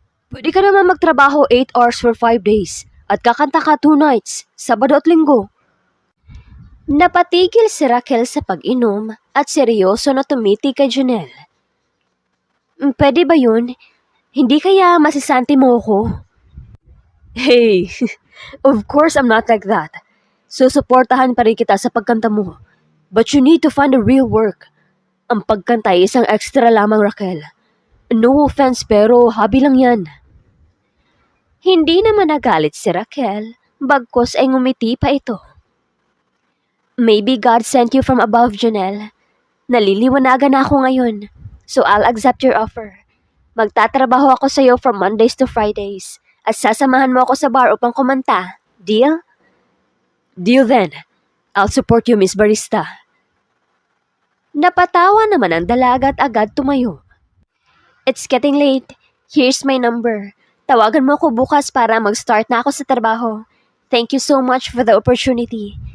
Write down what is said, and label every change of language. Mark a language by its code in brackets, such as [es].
[tl] Pwede ka naman magtrabaho 8 hours for 5 days at kakanta ka 2 nights, Sabado at Linggo. Napatigil si Raquel sa pag-inom at seryoso na tumiti kay Junel. Pwede ba yun? Hindi kaya masisanti mo ako? [en] Hey, of course I'm not like that. [tl] Susuportahan pa rin kita sa pagkanta mo. [en] But you need to find a real work. [tl] Ang pagkanta ay isang extra lamang, Raquel. No offense pero hobby lang yan. Hindi naman nagalit si Raquel, bagkos ay ngumiti pa ito. [en] Maybe God sent you from above, Junel. [tl] Naliliwanagan na ako ngayon, [en] so I'll accept your offer. [tl] Magtatrabaho ako sa iyo [en] from Mondays to Fridays [tl] at sasamahan mo ako sa bar upang kumanta. [en] Deal? Deal then. I'll support you, Miss Barista. [tl] Napatawa naman ang dalaga at agad tumayo. [en] It's getting late. Here's my number. [tl] Tawagan mo ako bukas para mag-start na ako sa trabaho. [en] Thank you so much for the opportunity.